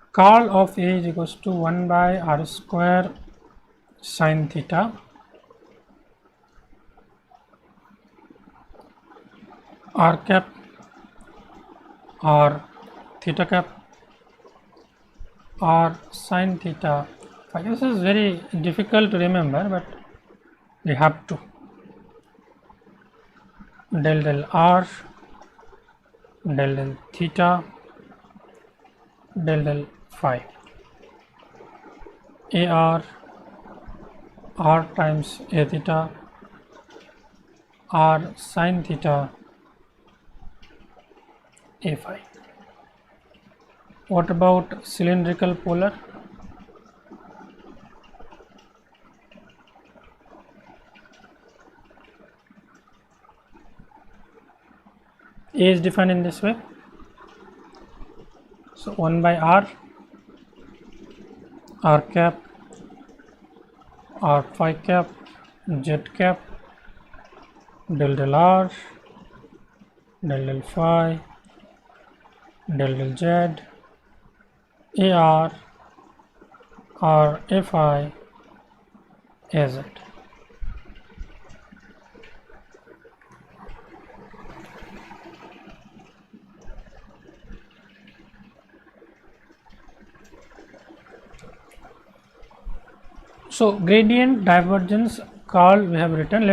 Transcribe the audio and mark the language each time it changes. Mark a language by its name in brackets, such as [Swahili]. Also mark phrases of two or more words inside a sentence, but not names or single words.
[English] curl of A is equals to 1 by r square sin theta r cap or theta cap or sin theta phi. This is very difficult to remember, but we have to. Del del r, del del theta, del del phi. AR, r times a theta, r sin theta, a phi. What about cylindrical polar? A is defined in this way. So 1 by r cap, r phi cap, z cap, del del r, del del phi, del del z, ar, r a phi, az. So gradient, divergence, curl we have written.